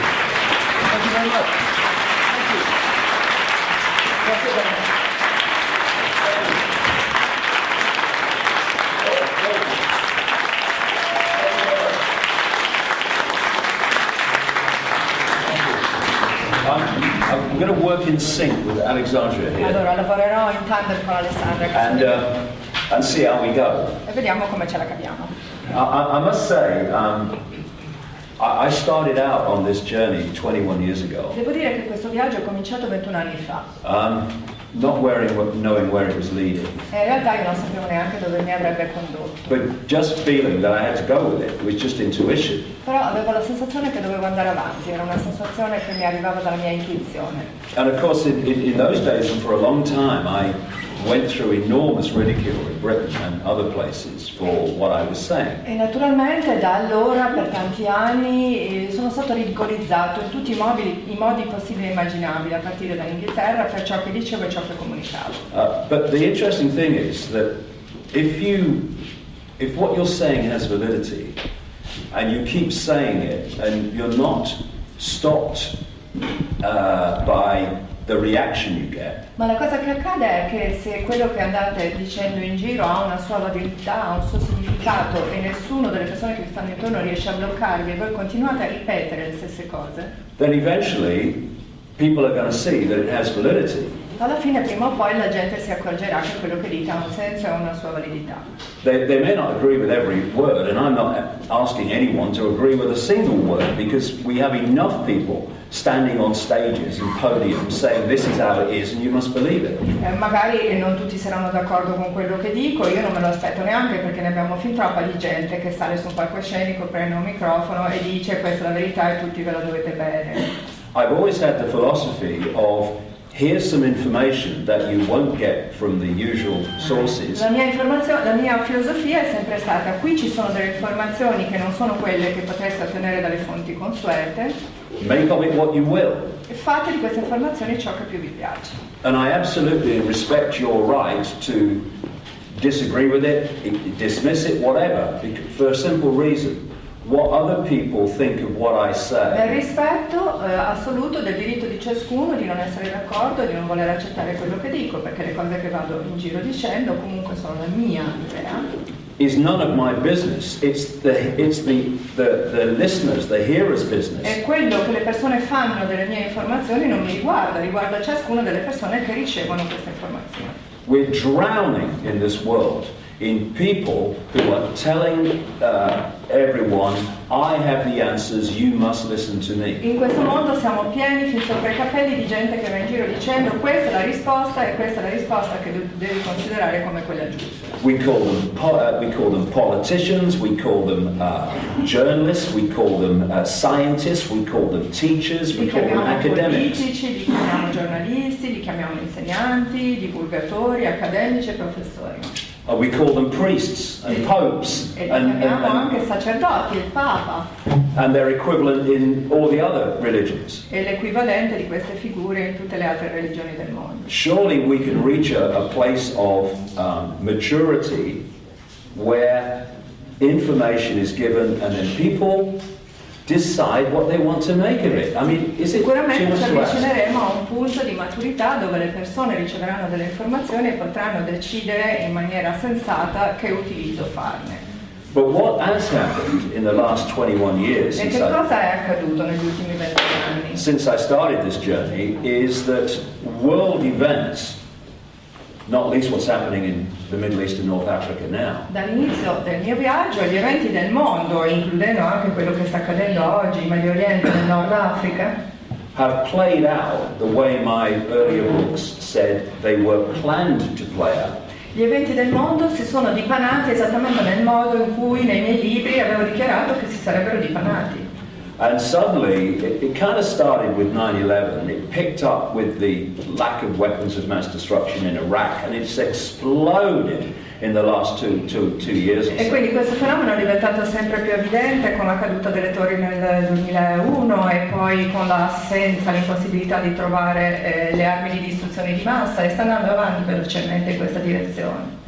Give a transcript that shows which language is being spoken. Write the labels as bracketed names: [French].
[English] Thank you very much. Thank you. That's it, then. I'm going to work in sync with Alexandria here. [Italian] Allora lavorerò in tandem con Alessandra [English] and see how we go. [Italian] e vediamo come ce la caviamo. [English] I must say, I started out on this journey 21 years ago. [Italian] Devo dire che questo viaggio è cominciato 21 anni fa. [English] Not knowing where it was leading. [Italian] E in realtà io non sapevo neanche dove mi avrebbe condotto. [English] But just feeling that I had to go with it was just intuition. [Italian] Però avevo la sensazione che dovevo andare avanti, era una sensazione che mi arrivava dalla mia intuizione. [English] And of course, in those days and for a long time, I went through enormous ridicule in Britain and other places for what I was saying. [Italian] E naturalmente da allora per tanti anni sono stato ridicolizzato in tutti i modi possibili e immaginabili, a partire dall'Inghilterra, per ciò che dicevo e ciò che comunicavo. [English] But the interesting thing is that if what you're saying has validity and you keep saying it and you're not stopped by the reaction you get. [Italian] Ma la cosa che accade è che se quello che andate dicendo in giro ha una sua validità, ha un suo significato e nessuno delle persone che vi stanno intorno riesce a bloccarvi e voi continuate a ripetere le stesse cose, [English] then eventually people are going to see that it has validity. [Italian] alla fine prima o poi la gente si accorgerà che quello che dite ha un senso e una sua validità. [English] They may not agree with every word, and I'm not asking anyone to agree with a single word, because we have enough people standing on stages and podiums saying this is how it is and you must believe it. [Italian] Magari non tutti saranno d'accordo con quello che dico, io non me lo aspetto neanche, perché ne abbiamo fin troppa di gente che sale su un palcoscenico, prende un microfono e dice questa è la verità e tutti ve la dovete bene. [English] I've always had the philosophy of here's some information that you won't get from the usual sources. [Italian] La mia filosofia è sempre stata: qui ci sono delle informazioni che non sono quelle che potreste ottenere dalle fonti consuete. [English] Make of it what you will. [Italian] E fate di queste informazioni ciò che più vi piace. [English] And I absolutely respect your right to disagree with it, dismiss it, whatever, for a simple reason. What other people think of what I say. [Italian] Nel rispetto assoluto del diritto di ciascuno di non essere d'accordo e di non voler accettare quello che dico, perché le cose che vado in giro dicendo comunque sono la mia idea. [English] Is none of my business. It's the listeners, the hearers' business. [Italian] E quello che le persone fanno delle mie informazioni non mi riguarda ciascuna delle persone che ricevono queste informazioni. [English] We're drowning in this world in people who are telling everyone, I have the answers, you must listen to me. [Italian] In questo mondo siamo pieni fin sopra i capelli di gente che va in giro dicendo questa è la risposta e questa è la risposta che devi considerare come quella giusta. [English] We call them politicians, we call them journalists, we call them scientists, we call them teachers, we call them academics. [Italian] Politici, li chiamiamo giornalisti, li chiamiamo insegnanti, divulgatori, accademici e professori. [English] We call them priests and popes [Italian] E li chiamiamo anche sacerdoti, il Papa, [English] and they're equivalent in all the other religions. [Italian] è l'equivalente di queste figure in tutte le altre religioni del mondo. [English] Surely we can reach a place of maturity where information is given and then people decide what they want to make of it. I mean, is it too [Italian] Sicuramente [English] much [Italian] ci [English] to ask? [Italian] avvicineremo a un punto di maturità dove le persone riceveranno delle informazioni e potranno decidere in maniera sensata che utilizzo farne. [English] But what has happened in the last 21 years [Italian] E che cosa è accaduto negli ultimi 20 anni? [English] since I started this journey is that world events, not least what's happening in the Middle East and North Africa now, [Italian] Dall'inizio del mio viaggio gli eventi del mondo, includendo anche quello che sta accadendo oggi in Medio Oriente e nel Nord Africa, [English] have played out the way my earlier books said they were planned to play out. [Italian] gli eventi del mondo si sono dipanati esattamente nel modo in cui nei miei libri avevo dichiarato che si sarebbero dipanati. [English] And suddenly, it kind of started with 9/11. It picked up with the lack of weapons of mass destruction in Iraq, and it's exploded in the last two years or [Italian] E [English] so. [Italian] quindi questo fenomeno è diventato sempre più evidente con la caduta delle torri nel 2001 e poi con l'assenza, l'impossibilità di trovare le armi di distruzione di massa, e sta andando avanti velocemente in questa direzione.